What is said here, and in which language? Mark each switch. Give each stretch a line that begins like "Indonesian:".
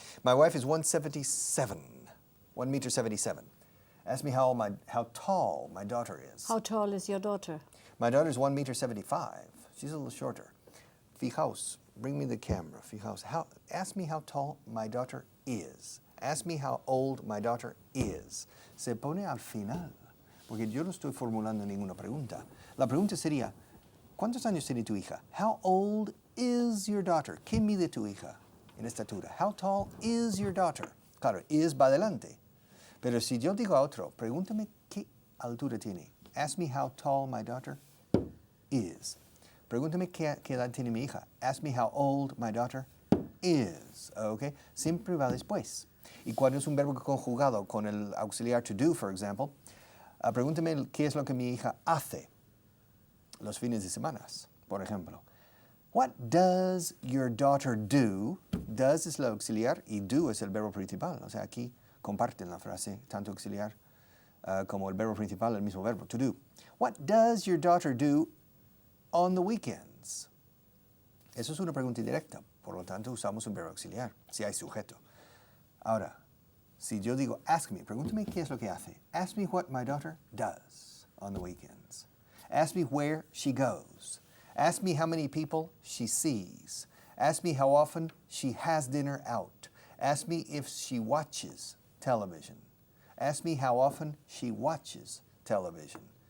English: My wife is 177, 1 meter 77. Ask me how tall my daughter is. How tall is your daughter? My daughter's 1 meter 75. She's a little shorter. Fijaos, bring me the camera. Fijaos, ask me how tall my daughter is. Ask me how old my daughter is.
Spanish: Se pone al final, porque yo no estoy formulando ninguna pregunta. La pregunta sería, ¿cuántos años tiene tu hija?
English: How old is your daughter?
Spanish: ¿Qué mide tu hija en estatura?
English: How tall is your daughter?
Spanish: Claro, is va adelante. Pero si yo digo a otro, pregúntame qué altura tiene.
English: Ask me how tall my daughter is.
Spanish: Pregúntame qué edad tiene mi hija.
English: Ask me how old my daughter is.
Spanish: Okay? Siempre va después. Y cuando es un verbo conjugado con el auxiliar to do, for example, pregúntame qué es lo que mi hija hace los fines de semana. Por ejemplo,
English: what does your daughter do?
Spanish: Does es lo auxiliar y do es el verbo principal. O sea, aquí comparten la frase, tanto auxiliar como el verbo principal, el mismo verbo, to do.
English: What does your daughter do on the weekends?
Spanish: Eso es una pregunta indirecta, por lo tanto usamos un verbo auxiliar, si hay sujeto. Ahora, si yo digo, ask me, pregúntame qué es lo que hace.
English: Ask me what my daughter does on the weekends. Ask me where she goes. Ask me how many people she sees. Ask me how often she has dinner out. Ask me if she watches television. Ask me how often she watches television.